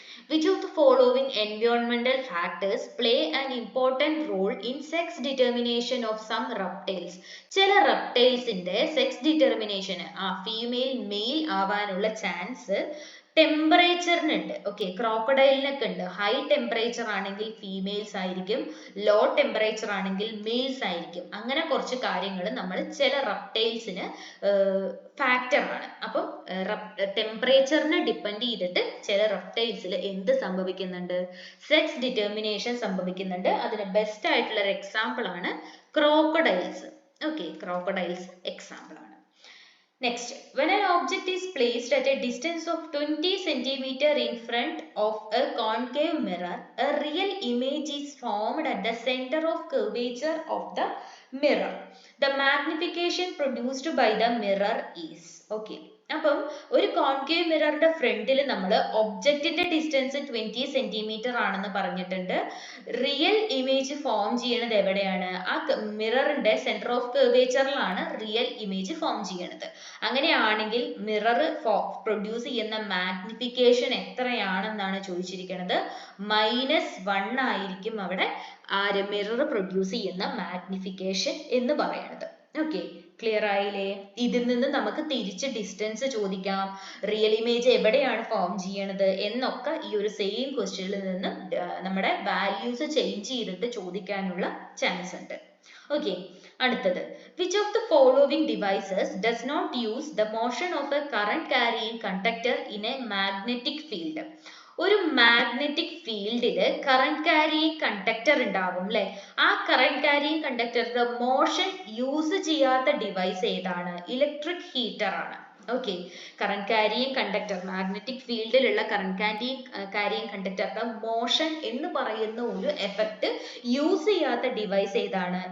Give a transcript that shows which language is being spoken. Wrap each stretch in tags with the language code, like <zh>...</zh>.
<en>Which of the following environmental factors play an important role in sex determination of some reptiles?</en> <ml>ചില reptilesന്റെ sex determination, female male ആവാനുള്ള chance ടെമ്പറേച്ചറിനുണ്ട്. Okay. ക്രോക്കഡൈലിനൊക്കെ ഉണ്ട്. High temperature ആണെങ്കിൽ females ആയിരിക്കും, low temperature ആണെങ്കിൽ males ആയിരിക്കും. അങ്ങനെ കുറച്ച് കാര്യങ്ങൾ നമ്മൾ ചില റെപ്റ്റൈൽസിന് ഫാക്ടർ ആണ്. അപ്പം ടെമ്പറേച്ചറിനെ ഡിപ്പെൻഡ് ചെയ്തിട്ട് ചില റെപ്റ്റൈൽസിൽ എന്ത് സംഭവിക്കുന്നുണ്ട്? സെക്സ് ഡിറ്റർമിനേഷൻ സംഭവിക്കുന്നുണ്ട്. അതിന് ബെസ്റ്റ് ആയിട്ടുള്ള ഒരു എക്സാമ്പിൾ ആണ് ക്രോക്കഡൈൽസ്. ഓക്കെ. ക്രോക്കഡൈൽസ് എക്സാമ്പിൾ ആണ്.</ml> <en>Next, when an object is placed at a distance of 20 centimeter in front of a concave mirror, a real image is formed at the center of curvature of the mirror. The magnification produced by the mirror is. Okay.</en> <ml>അപ്പം ഒരു concave മിററിന്റെ ഫ്രണ്ടിൽ നമ്മൾ ഒബ്ജക്റ്റിന്റെ distance 20 centimetre ആണെന്ന് പറഞ്ഞിട്ടുണ്ട്. Real image form ചെയ്യണത് എവിടെയാണ്? ആ മിററിന്റെ centre of കർവേച്ചറിലാണ് real image form ചെയ്യണത്. അങ്ങനെയാണെങ്കിൽ മിറർ പ്രൊഡ്യൂസ് ചെയ്യുന്ന മാഗ്നിഫിക്കേഷൻ എത്രയാണെന്നാണ് ചോദിച്ചിരിക്കുന്നത്. -1 ആയിരിക്കും അവിടെ ആര് മിറർ പ്രൊഡ്യൂസ് ചെയ്യുന്ന മാഗ്നിഫിക്കേഷൻ എന്ന് പറയുന്നത്. ഓക്കെ, ക്ലിയർ ആയില്ലേ? ഇതിൽ നിന്ന് നമുക്ക് തിരിച്ച് ഡിസ്റ്റൻസ് ചോദിക്കാം, റിയൽ ഇമേജ് എവിടെയാണ് ഫോം ചെയ്യണത് എന്നൊക്കെ ഈ ഒരു സെയിം ക്വസ്റ്റ്യനിൽ നിന്ന് നമ്മുടെ വാല്യൂസ് ചേഞ്ച് ചെയ്തിട്ട് ചോദിക്കാനുള്ള ചാൻസ് ഉണ്ട്. ഓക്കെ, അടുത്തത്,</ml> <en>which of the following devices does not use the motion of a current carrying conductor in a magnetic field?</en> <ml>ഒരു മാഗ്നറ്റിക് ഫീൽഡിൽ കറന്റ് ക്യാരിയിങ് കണ്ടക്ടർ ഉണ്ടാവും അല്ലെ. ആ കറന്റ് ക്യാരിയിങ് കണ്ടക്ടറിന്റെ മോഷൻ യൂസ് ചെയ്യാത്ത ഡിവൈസ് ഏതാണ്? ഇലക്ട്രിക് ഹീറ്റർ ആണ്. Okay, current carrying conductor, magnetic ഫീൽഡിലുള്ള current carrying കണ്ടക്ടറിന്റെ motion എന്ന് പറയുന്ന ഒരു എഫക്റ്റ് യൂസ് ചെയ്യാത്ത ഡിവൈസ് ഏതാണ്?</ml>